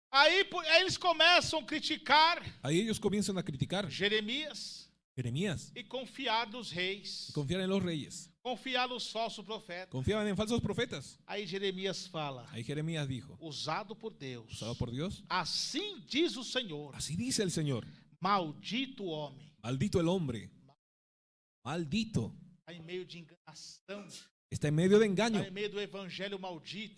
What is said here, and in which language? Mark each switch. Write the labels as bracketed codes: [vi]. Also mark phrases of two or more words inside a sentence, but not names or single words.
[pt] Aí eles começam a criticar [es] Ahí ellos comienzan a criticar [pt] Jeremias [es] Jeremías [pt] e confiar nos reis, [es] y confiar en los reyes. [pt] confiar nos falsos profetas. [es] Confiaban en falsos profetas. [pt] Aí Jeremias fala, [es] Ahí Jeremías dijo, [pt] usado por Deus, [es] usado por Dios, [pt] assim diz o Senhor, [es] así dice el Señor, [pt] maldito homem, [es] maldito el hombre, maldito, [pt] está em meio de enganação, [es] está en medio de engaño, [pt] está em meio do evangelho maldito,